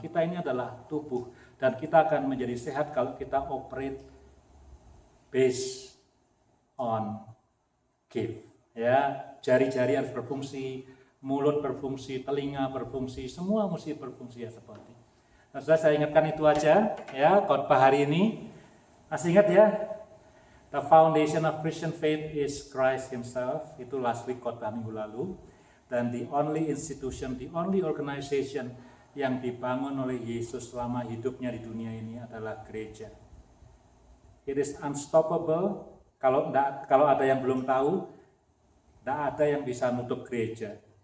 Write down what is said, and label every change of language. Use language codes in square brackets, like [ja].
[id] Kita ini adalah tubuh dan kita akan menjadi sehat kalau kita [en] operate based on gift. [id] Ya, jari-jari harus berfungsi, mulut berfungsi, telinga berfungsi, semua mesti berfungsi ya seperti. Nah, saya ingatkan itu aja ya khotbah hari ini. Masih ingat ya? [en] The foundation of Christian faith is Christ Himself. [id] Itu [en] last week [id] khotbah minggu lalu. Dan [en] the only institution, the only organization [id] yang dibangun oleh Yesus selama hidupnya di dunia ini adalah gereja. [en] It is unstoppable. [id] Kalau ada yang belum tahu, tidak ada yang bisa nutup gereja.